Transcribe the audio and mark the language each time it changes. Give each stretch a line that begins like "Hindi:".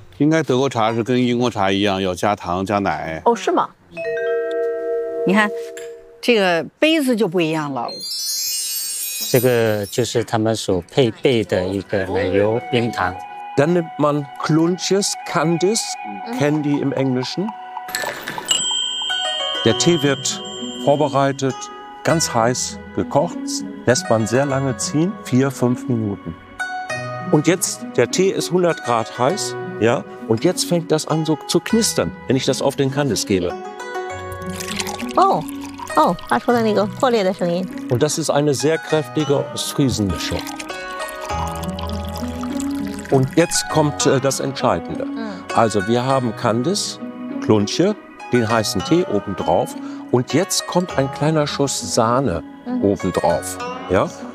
Chinese: 应该德国茶是跟英国茶一样，要加糖加奶。哦，是吗？你看，这个杯子就不一样了。这个就是他们所配备的一个奶油冰糖。
German: Dann nimmt man Klunches, Candies, Candy im Englischen. Der Tee wird vorbereitet, ganz heiß gekocht, lässt man sehr lange ziehen, 4-5 Minuten. Und jetzt, der Tee ist 100 Grad heiß, ja, und jetzt fängt das an so zu knistern, wenn ich das auf den Candies gebe. Oh, oh,
Chinese: 发出了那个破裂的声音。
German: Und das ist eine sehr kräftige Ostfriesenmischung. Und jetzt kommt das Entscheidende. Also wir haben Candies, Klunche, den heißen Tee obendrauf. Und jetzt kommt ein kleiner Schuss Sahne obendrauf. Ja?